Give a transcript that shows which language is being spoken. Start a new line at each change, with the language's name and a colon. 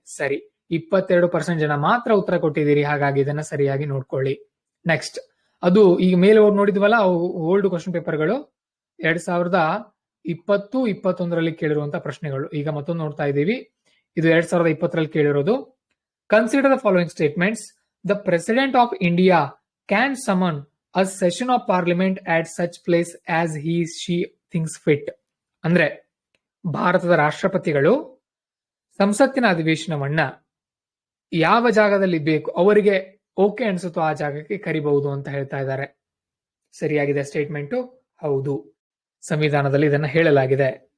Kannada: ಸರಿ, 22% ಜನ ಮಾತ್ರ ಉತ್ತರ ಕೊಟ್ಟಿದ್ದೀರಿ. ಹಾಗಾಗಿ ಇದನ್ನ ಸರಿಯಾಗಿ ನೋಡ್ಕೊಳ್ಳಿ. ನೆಕ್ಸ್ಟ್, ಅದು ಈಗ ಮೇಲೆ ನೋಡಿದ್ವಲ್ಲ, ಓಲ್ಡ್ ಕ್ವಶನ್ ಪೇಪರ್ಗಳು 2020-21ರಲ್ಲಿ ಕೇಳಿರುವಂತಹ ಪ್ರಶ್ನೆಗಳು. ಈಗ ಮತ್ತೊಂದು ನೋಡ್ತಾ ಇದ್ದೀವಿ, ಇದು 2020ರಲ್ಲಿ ಕೇಳಿರೋದು.
English: Consider the following statements. The President of India can summon a session of Parliament at such place as she thinks fit.
Kannada: ಅಂದ್ರೆ ಭಾರತದ ರಾಷ್ಟ್ರಪತಿಗಳು ಸಂಸತ್ತಿನ ಅಧಿವೇಶನವನ್ನ ಯಾವ ಜಾಗದಲ್ಲಿ ಬೇಕು ಅವರಿಗೆ ಓಕೆ ಅನ್ಸುತ್ತೋ ಆ ಜಾಗಕ್ಕೆ ಕರಿಬಹುದು ಅಂತ ಹೇಳ್ತಾ ಇದ್ದಾರೆ. ಸರಿಯಾಗಿದೆ ಸ್ಟೇಟ್ಮೆಂಟ್ ಹೌದು, ಸಂವಿಧಾನದಲ್ಲಿ ಇದನ್ನ ಹೇಳಲಾಗಿದೆ.